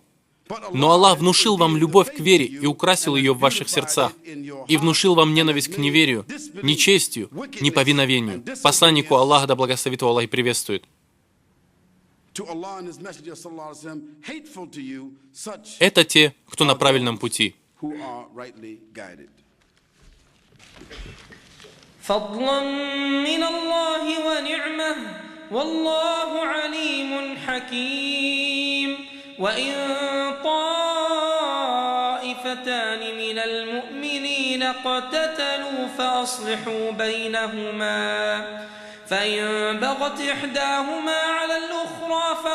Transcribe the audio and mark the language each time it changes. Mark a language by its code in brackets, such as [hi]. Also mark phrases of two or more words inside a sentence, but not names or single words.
[ru] Но Аллах внушил вам любовь к вере и украсил ее в ваших сердцах, и внушил вам ненависть к неверию, нечестию, неповиновению. Посланнику Аллаха, да благословит его Аллах и приветствует. Это те, кто на правильном пути. [ar] فضلا من الله ونعمة والله عليم حكيم وإن طائفتان من المؤمنين اقتتلوا فأصلحوا بينهما فإن بغت إحداهما على الأخرى